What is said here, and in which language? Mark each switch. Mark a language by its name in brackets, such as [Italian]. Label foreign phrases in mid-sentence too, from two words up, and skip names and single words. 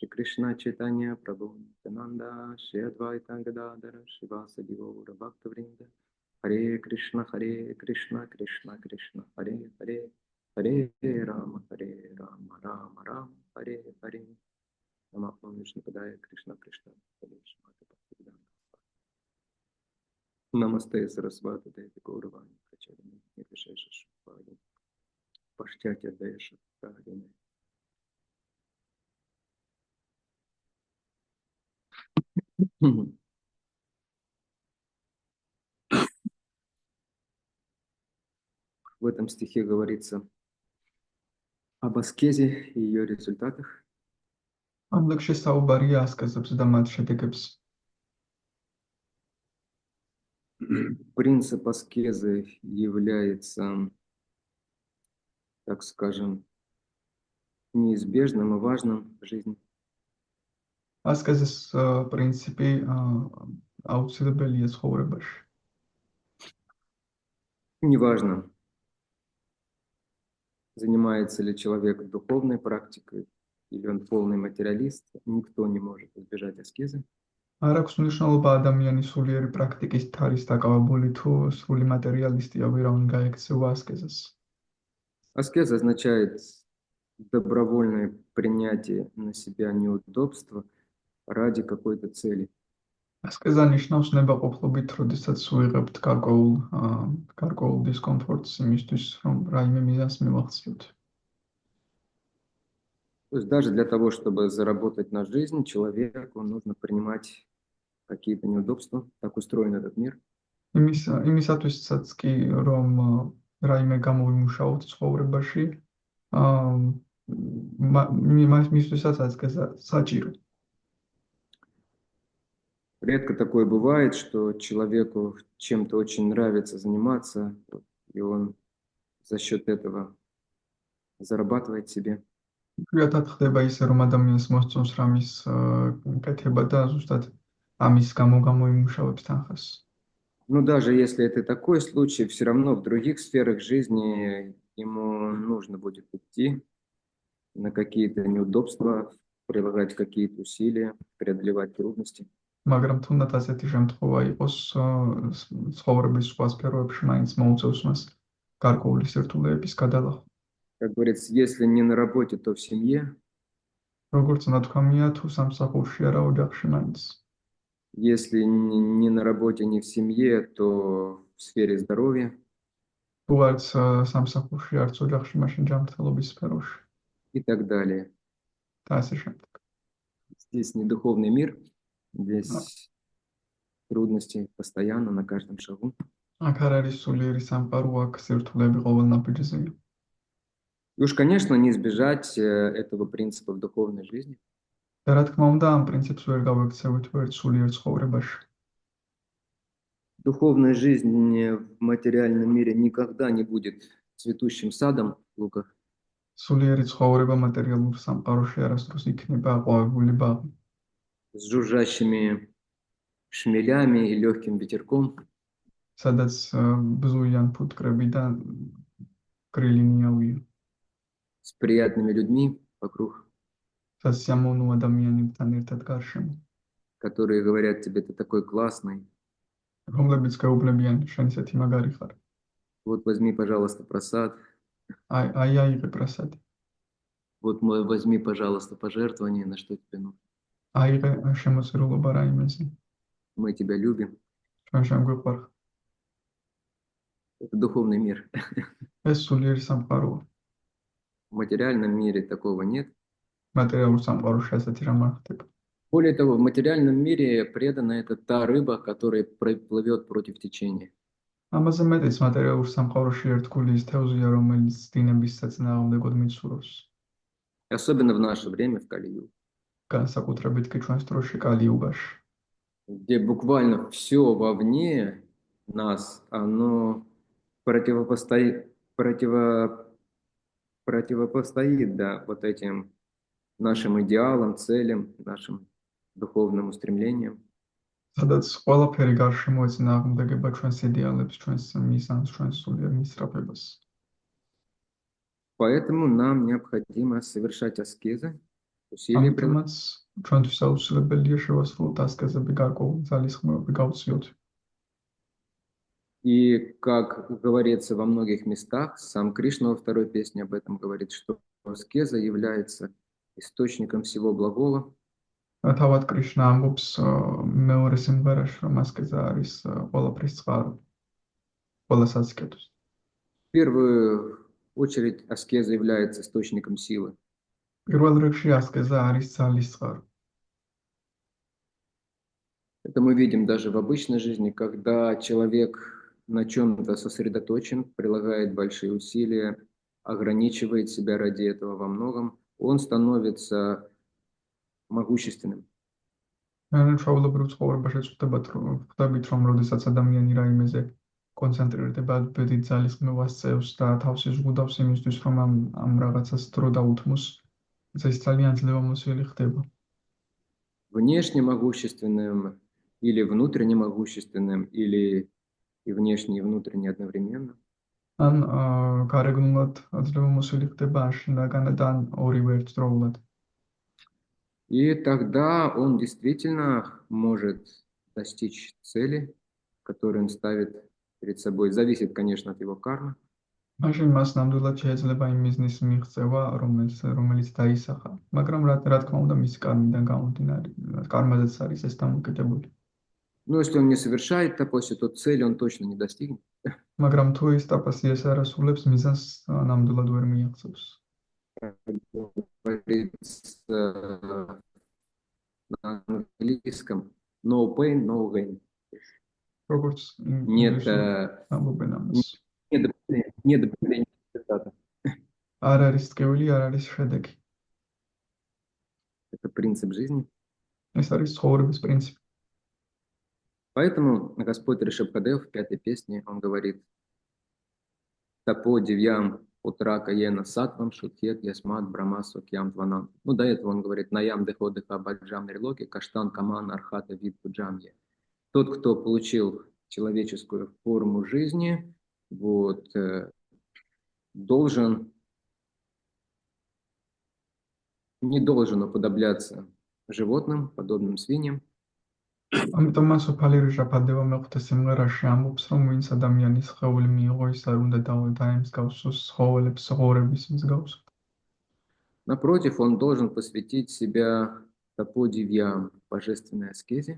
[Sanskrit] Krishna Chaitanya Prabhu Nityananda Shri Advaita Gadadhara Shivasadi Gaura Bhaktavrinda Hare Krishna Krishna Krishna Hare Hare Hare Rama Rama Rama Hare Hare Namo Vishnu Padaya Krishna Krishna Hare Krishna Namaste Sarasvati Devi Gauravani Pracharine Nirvishesha Shupadi Pashtya Desha Pradine. [Russian] В этом стихе говорится об аскезе и ее результатах. [Georgian] ამ ლექსში საუბარია ასკეზებზე და მათ შედეგებზე. [Russian] Принцип аскезы является, так скажем, неизбежным и важным в жизни. [Georgian] ასკეზის პრინციპი აუცილებელია ცხოვრებაში. [Russian] Неважно, занимается ли человек духовной практикой или он полный материалист, никто не может избежать аскезы. [Georgian] არ აქვს მნიშვნელობა ადამიანის სულიერი პრაქტიკის თარის დაკავებული თუ სრული მატერიალისტია, ვერავინ გაექცევა ასკეზას. [Russian] Аскеза означает добровольное принятие на себя неудобства ради какой-то цели. [Georgian] ასკეზა ნიშნავს ნებაყოფლობით, როდესაც ვიღებთ გარკვეულ დისკომფორტს იმისთვის, რომ რაიმე მიზანს მივახციოთ. [Russian] То есть даже для того, чтобы заработать на жизнь, человеку нужно принимать какие-то неудобства. Так устроен этот мир. [Georgian] იმისათვისაც კი რომ რაიმე გამოვიმუშაოთ ცხოვრებაში, მისთვისაც ასკეზა საჭირო. [Russian] Редко такое бывает, что человеку чем-то очень нравится заниматься, и он за счет этого зарабатывает себе. [Georgian] იშვიათად ხდება ისე, რომ ადამიანს მოსწონს რამის კეთება და ზუსტად ამის გამო გამოიმუშავებს თანხას. [Russian] Но даже если это такой случай, все равно в других сферах жизни ему нужно будет идти на какие-то неудобства, прилагать какие-то усилия, преодолевать трудности. [Georgian] მაგრამ თუნდაც ასეთი შემთხვევა იყოს, ცხოვრების სხვა სფეროებში მაინც მოუწევს მას გარკვეული სირთულეების გადალახვა. [Russian] Как говорится, если не на работе, то в семье. [Georgian] როგორც ნათქვამია, თუ სამსახურში არა, ოჯახში მაინც. [Russian] Если не на работе, не в семье, то в сфере здоровья. [Georgian] თუ არც სამსახურში, არც ოჯახში, მაშინ ჯანმრთელობის სფეროში. [Russian] И так далее. [Georgian] და ასე შემდეგ. [Russian] Здесь не духовный мир, здесь трудности постоянно на каждом шагу. [Georgian] აქ არ არის სულიერი სამყარო, აქ სირთულეები ყოველ ნაბიჯზეა. [Russian] И уж, конечно, не избежать этого принципа в духовной жизни. [Georgian] და რა თქმა უნდა, ამ პრინციპს ვერ გავექცევით ვერც სულიერ ცხოვრებაში. [Russian] Духовная жизнь в материальном мире никогда не будет цветущим садом в луках. [Georgian] სულიერი ცხოვრება მატერიალურ სამყაროში არასდროს იქნება აყვავებული ბაღი. [Russian] С жужжащими шмелями и легким ветерком. [Georgian] სადაც ბზუიან ფუტკრები და კრილინიავია. [Russian] С приятными людьми вокруг. [Georgian] სასიამოვნო ადამიანებთან ერთად გარშემო. [Russian] Которые говорят тебе, ты такой классный. [Georgian] რომლებიც გაუბნებიან, შენ ისეთი მაგარი ხარ. [Russian] Вот возьми, пожалуйста, просад. [Georgian] აიღე პრასადი. [Russian] Вот возьми, пожалуйста, пожертвование, на что тебе нужно. [Georgian] აიღე შემოწირულობა რაიმეზე. [Russian] Мы тебя любим. [Georgian] ჩვენ შემგვიყვარხ. [Russian] Это духовный мир. [Georgian] ეს სულიერი самყაროა. [Russian] В материальном мире такого нет. [Georgian] Материальურ სამყაროში ასეთი რამ არ ხდება. [Russian] Более того, в материальном мире предана это та рыба, которая плывет против течения. [Georgian] ამაზე მეტიც მატერიალურ სამყაროში ერთგული ის თევზია, რომელიც დინების საწინააღმდეგოდ მიცურავს. [Russian] Особенно в наше время, в Кали-юг. [Georgian] განსაკუთრებით კი ჩვენს დროში კალიუგაში. [Russian] Где буквально все вовне нас, оно противопостоит, да, вот этим нашим идеалам, целям, нашим духовным устремлениям. [Georgian] სადაც ყველაფერი გარშემო ეწინააღმდეგება ჩვენს იდეალებს, ჩვენს მიზანს, ჩვენს სულიერ მისწრაფებას. [Russian] Поэтому нам необходимо совершать аскезы, усилия прилагать. [Georgian] ჩვენთვის აუცილებელია შევასრულოთ ასკეზები, გარკვეული ძალისხმევები გავწიოთ. [Russian] И, как говорится во многих местах, сам Кришна во второй песне об этом говорит, что аскеза является источником всего благого. [Georgian] თავად კრიშნა ამბობს მეორე სიმღერაში, რომ ასკეზა არის ყველაფრის წყარო, ყველა სასიკეთოს. [Russian] В первую очередь аскеза является источником силы. [Georgian] პირველ რიგში ასკეზა არის ძალის წყარო. [Russian] Это мы видим даже в обычной жизни, когда человек на чем-то сосредоточен, прилагает большие усилия, ограничивает себя ради этого во многом, он становится могущественным. [Georgian] ჩვეულებრივ ცხოვრებაში ხვდებით, რომ როდესაც ადამიანი რაიმეზე კონცენტრირდება, ბედი ძალისხმევას წევს და თავს იზღუდავს იმისთვის, რომ ამ რაღაცას დრო დაუთმოს, ეს ძალიან ძლევამოსილი ხდება. [Russian] Внешне могущественным или внутренне могущественным, или и внешне, и внутренне одновременно. [Georgian] ან გარეგნულად ძლევამოსილი ხდება ან შინაგანად, ან ორივე ერთდროულად. [Russian] И тогда он действительно может достичь цели, которую он ставит перед собой. Зависит, конечно, от его кармы. [Georgian] მაშინ მას ნამდვილად შეიძლება იმ მიზნის მიღწევა, რომელიც დაისახა, მაგრამ რა თქმა უნდა, მის კარმიდან გამომდინარე, კარმაზეც არის ეს დამოკიდებული. [Russian] Но если он не совершает тапоси, то цели он точно не достигнет. [Georgian] მაგრამ თუ ის ტაპასიას არ ასრულებს, მიზანს ნამდვილად ვერ მიაღწევს. [Russian] Говорится на английском [English] no pain, no gain. [Georgian] როგორც [Russian] Нет, [Georgian] ამბობენ ამას. [Russian] нет добавления результата. [Georgian] არ არის ტკივილი, არ არის შედეგი. [Russian] Это принцип жизни. [Georgian] ეს არის ცხოვრების პრინციპი. [Russian] Поэтому Господь Ришабхадев в 5-й песне, он говорит: [Sanskrit] «तपो दिव्यं पुत्रका येन सत्त्वं शुद्ध्येद् यस्माद् ब्रह्मसौख्यं त्वनन्तम्». [Russian] Ну, до этого он говорит: [Sanskrit] «नायं देहो देहभाजां नृलोके कष्टान् कामान् अर्हते विड्भुजां ये». [Russian] Тот, кто получил человеческую форму жизни, вот, не должен уподобляться животным, подобным свиньям. [Georgian] ამიტომ მას უფალი რიშაბჰადევა მეღვთე სიმღერაში ამბობს, რომ ვინც ადამიანის სხეული მიიღო, ის არ უნდა დაემსგავსოს ცხოველებს ღორების მსგავსად. [Russian] Напротив, он должен посвятить себя [Sanskrit] तपो-दिव्यं, [Russian] божественной аскезе.